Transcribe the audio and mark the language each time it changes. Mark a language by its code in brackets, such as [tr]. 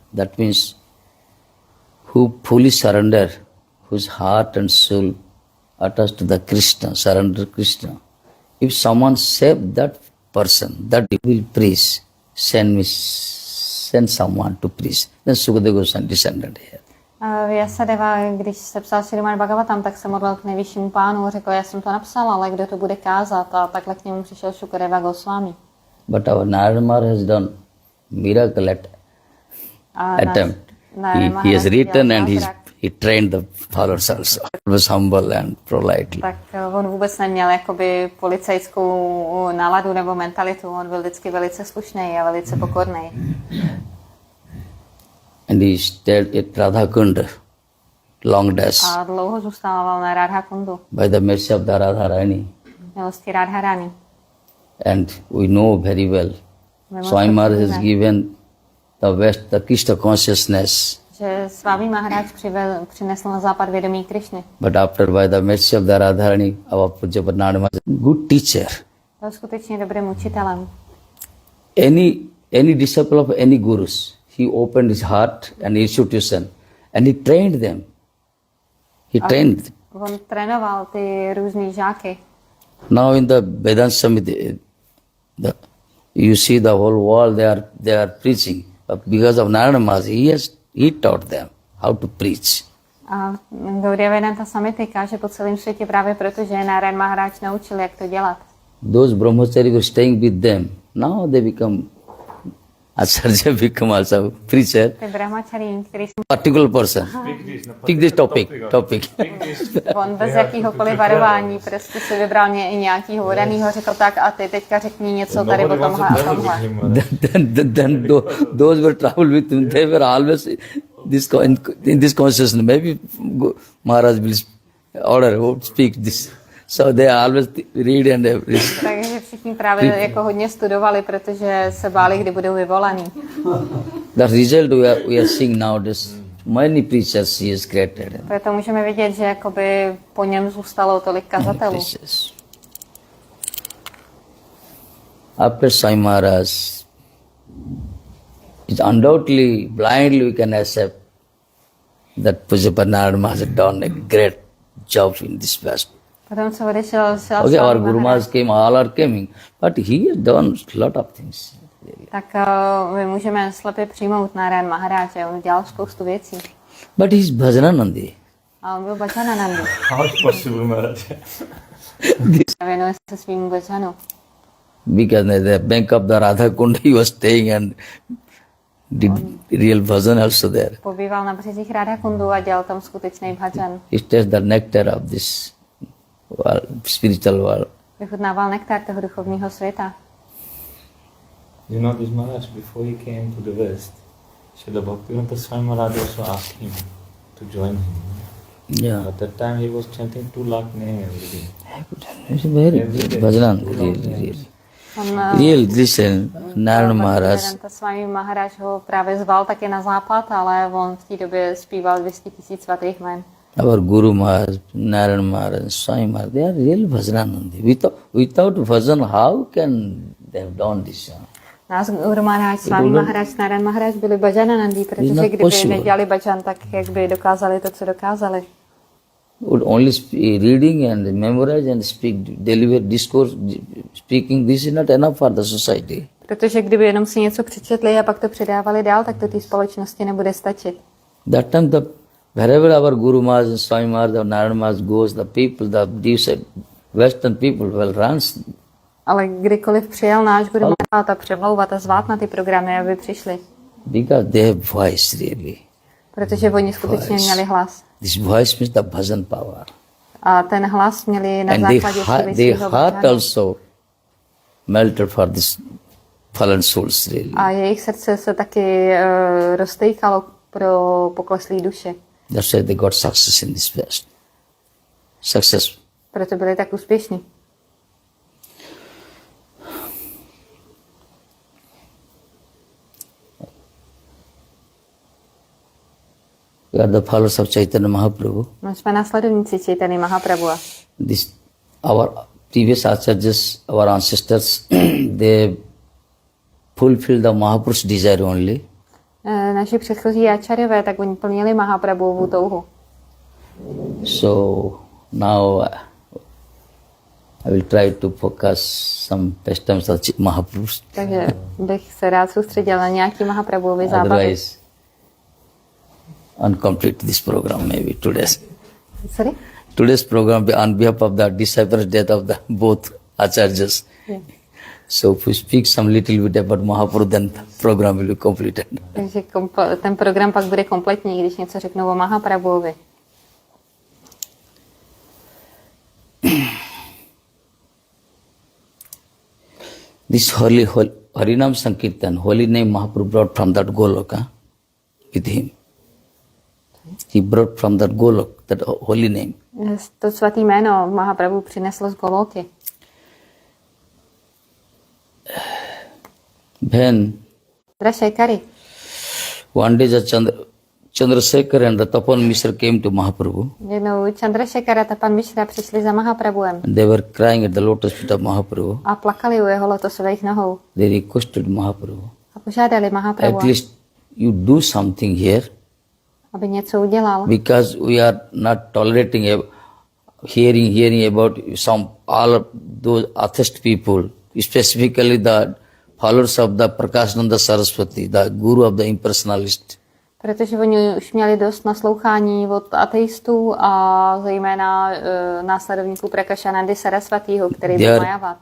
[en] That means who fully surrender, whose heart and soul attached to the Krishna, surrender Krishna. If someone save that person, that will preach, send someone to preach. Then Sukadeva Goswami descended here. [cs] Vyasadeva, když se psal Śrīmad Bhagavatam, tak se modlil k nejvyššímu pánu, řekl, já jsem to napsal, ale kdo to bude kázat? A takhle k němu přišel Sukadeva Gosvāmī. [en] But our Nārāyaṇa has done miracle attempt. He has written and he trained the followers also. He was humble and politely. [cs] Tak on vůbec neměl jakoby policejskou náladu nebo mentalitu, on byl vždycky velice slušný a velice pokorný. [en] And he stayed at Radha-Kunda, long days. [cs] A dlouho zůstával na Radha-Kundu. [en] By the mercy of the Radharani. [cs] Milosti Radharani. [en] And we know very well. Swami Maharaj has given the Krishna consciousness. [cs] Že Swami Maharaj přinesl na západ vědomí Krishny. [en] But after by the mercy of the Radharani, our Pujyapada Nārāyaṇa was a good teacher. [cs] Byl skutečně dobrým učitelem. [en] Any disciple of any gurus, he opened his heart and institution and he trained them. [cs] On trénoval ty různý žáky. [en] Now in the Vedanta Samiti, you see the whole world they are preaching. But because of Nārāyaṇa Maharaj, he taught them how to preach. [cs] A Gaudiya Samiti káže po celém světě právě proto, že Nārāyaṇa Mahārāja naučil, jak to dělat. [en] Those brahmachari were staying with them. Now they become Acharya, become also preacher. [cs] Ty brahmachari, který jsem... [en] Particular person. Pick this topic. [cs] On bez jakýhokoliv varování prostě si vybral nějakýho vodanýho, řekl tak a ty teďka řekni něco tady o tomhle a tomhle. [en] Then those were traveled with him, they were always in this consciousness. Maybe Maharaj will order, who speak this. So they always read and read. [cs] Takže všichni právě jako hodně studovali, protože se báli, kdy budou vyvolaní. [en] The result we are seeing nowadays, many preachers he has created. [cs] Proto můžeme vidět, že jakoby po něm zůstalo tolik kazatelů. [en] After Sai Maharaj, it's undoubtedly, blindly we can accept that Pujyapada Nārāyaṇa Maharaj had done a great job in this past. [cs] Potom, co odešel [en] okay, our Guru Maharaj came, all are coming, but he has done a lot of things. [cs] Tak my můžeme slepě přijmout Nārāyaṇa Mahārāja, on dělal spoustu věcí. [en] But he is Bhajananandi. [cs] A on byl bhajananandi. [en] How is possible, Maharaj? [cs] Věnuje se svým bhajanu. [en] Because at the bank of the Radha-Kunda he was staying and did real bhajan also there. [cs] Pobýval na březích Radha-Kundu a dělal tam skutečný bhajan. [en] He tasted the nectar of this world, spiritual world. [cs] Vychutnával nektar toho duchovního světa. [en] You know this Maharaj, before he came to the West, Srila Bhaktivedānta Swami Maharaj also asked him to join him. Yeah. At that time he was chanting 2 lakh names every day. It's very bhajan, really. Real, listen, Nārāyaṇa Maharaj. [cs] Swami Mahārāja ho právě zval taky na západ, ale on v té době zpíval 200 000 svatých jmen. [en] Our Guru Maharaj, Nārāyaṇa Maharaj, Swami Maharaj, they are real bhajananandi. Without bhajan, how can they have done this? [cs] Nás Guru Maharaj, Swami Maharaj, Nārāyaṇa Maharaj byli bhajananandi, protože kdyby nedělali bhajan, tak jak by dokázali to, co dokázali. [en] Would only reading and memorize and speak, deliver discourse, speaking, this is not enough for the society. [cs] Protože kdyby jenom si něco přečetli a pak to předávali dál, tak to té společnosti nebude stačit. [en] That time wherever our Guru Maharaj, Swami Maharaj, Nārāyaṇa Maharaj goes, the people, the Western people will run. [cs] Ale kdykoliv přijel náš Guru Maharaj ta přemlouvat a zvát na ty programy, aby přišli. [en] Because they have voice really. [cs] Protože oni skutečně měli hlas. [en] This voice means the bhajan power. [cs] A ten hlas měli na [en] And [cs] základě [en] their heart also melted for this fallen souls really. [cs] A jejich srdce se taky roztejkalo pro pokleslý duše. [en] That's why they got success in this West. Success. [cs] Proto byli tak úspěšní. [en] We are the followers of Chaitanya Mahaprabhu. [cs] My jsme následovníci Chaitanya Mahaprabhu. [en] Our previous acharyas, our ancestors, they fulfilled the Mahapurush's desire only. [cs] Naši předchozí acharyové, tak oni plnili Mahaprabhuvu touhu. [en] So now I will try to focus some pastimes of Mahapurush. [cs] Takže bych se rád soustředil na nějaký Mahaprabhuvi zábavy. [en] Otherwise, uncomplete this program maybe today's. Sorry? Today's program be on behalf of the disappearance death of the both acharyas. Yeah. So if we speak some little bit about Mahaprabhu, then the program will be completed. [cs] Takže ten program pak bude kompletní, když něco řeknu o Mahaprabhuvi. [en] This Harinam Sankirtan, holy name Mahaprabhu brought from that Goloka with him. He brought from that Golok, that holy name. [cs] To svatý jméno Mahaprabhu přinesl z Goloky. [en] Then one day Chandrasekhar and Tapan Mishra came to Mahaprabhu. [cs] Jednou Chandrasekhar a Tapan Mishra přišli za Mahaprabhuem. [en] And they were crying at the lotus feet of Mahaprabhu. [cs] A plakali u jeho lotosových nohou. [en] They requested Mahaprabhu. [cs] A požádali Mahaprabhu. [en] At least you do something here. [cs] Aby něco udělal. [en] Because we are not tolerating hearing about all those atheist people, specifically the followers of the Prakashananda Saraswati, the guru of the impersonalist. [cs] Protože oni už měli dost naslouchání od ateistů a zejména následovníků Prakashanandy Saraswatiho, který byl majavat.